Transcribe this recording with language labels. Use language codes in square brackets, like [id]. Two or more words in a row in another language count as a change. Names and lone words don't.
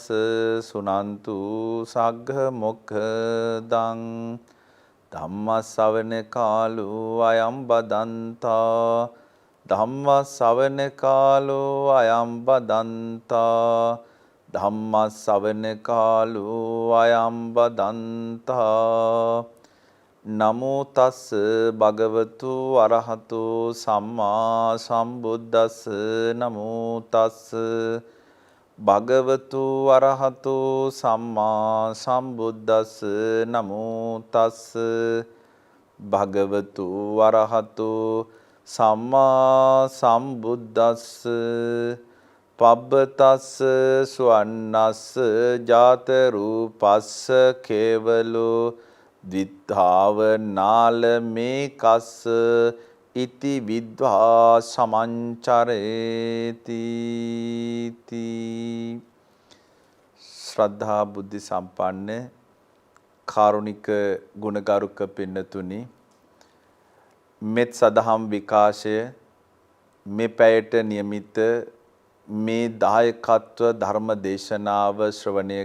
[pi] සුනන්තු සග්ග මොක්ඛදං ධම්ම ශ්‍රවණ කාලෝ අයං බදන්තා ධම්ම ශ්‍රවණ කාලෝ අයං බදන්තා ධම්ම ශ්‍රවණ කාලෝ අයං බදන්තා නමෝ තස් භගවතු අරහතු සම්මා සම්බුද්දස්ස නමෝ තස් භගවතු අරහතු සම්මා සම්බුද්දස්ස නමෝ තස් භගවතු අරහතු සම්මා සම්බුද්දස්ස පබ්බතස්ස සුවන්නස්ස ජාත රූපස්ස කේවලෝ දිත්තාව නාල මේකස්ස ඉති විද්වා සමංචරේති ශ්‍රද්ධා [si] බුද්ධ සම්පන්න කාරුණික ගුණගරුක පින්නතුනි මෙත් සදහම් විකාශය මේ පැයට නියමිත මේ දායකත්ව ධර්ම දේශනාව ශ්‍රවණය